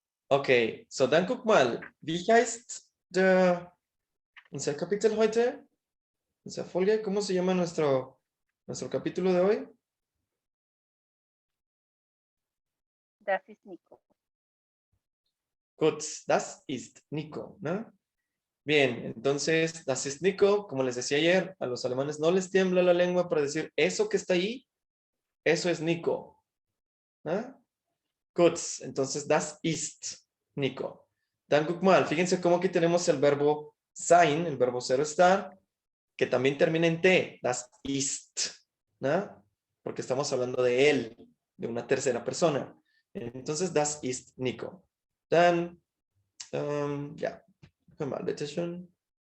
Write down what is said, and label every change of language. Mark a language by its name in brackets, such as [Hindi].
[German] Okay, so dann guck mal, wie heißt unser Kapitel heute? Unser Folge, [Spanish] ¿cómo se llama nuestro capítulo de hoy? [German] Das ist Nico. Gut, das ist Nico, ¿no? [Spanish] Bien, entonces, [German] das ist Nico, [Spanish] como les decía ayer, a los alemanes no les tiembla la lengua para decir eso que está ahí, eso es Nico. ¿No? [German] Gut, entonces, das ist Nico. Dann guck mal, [Spanish] fíjense cómo aquí tenemos el verbo sein, el verbo ser o estar, que también termina en T, [German] das ist, [Spanish] ¿no? Porque estamos hablando de él, de una tercera persona. [German] Entonces, das ist Nico. Dann, ja, hör mal, bitte schön.